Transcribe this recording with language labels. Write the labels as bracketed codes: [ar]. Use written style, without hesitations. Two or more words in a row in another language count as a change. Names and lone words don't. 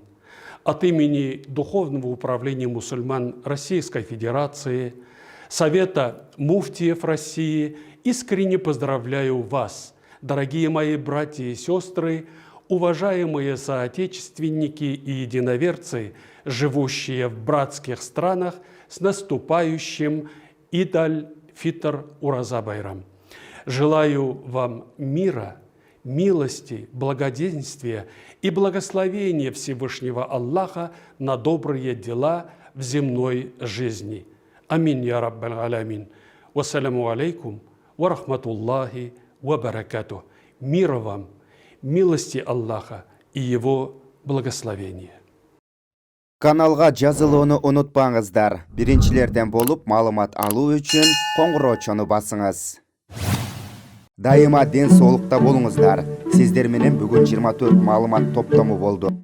[ru] От имени Духовного управления мусульман Российской Федерации, Совета муфтиев России искренне поздравляю вас, дорогие мои братья и сестры, уважаемые соотечественники и единоверцы, живущие в братских странах, с наступающим Ид-аль-Фитр Ураза-Байрам. Желаю вам мира, милости, благоденствия и благословения Всевышнего Аллаха на добрые дела в земной жизни. [ar] آمين يا رب العالمين. والسلام عليكم ورحمة الله وبركاته. [ru] Мира вам, милости Аллаха и Его благословения. [ky] Каналга жазылууну унутпаңыздар. Биринчилерден болуп маалымат алуу үчүн коңгуроочону басыңыз. Дайыма ден соолукта болуңуздар. Сиздер менен бүгүн 24 маалымат топтому болду.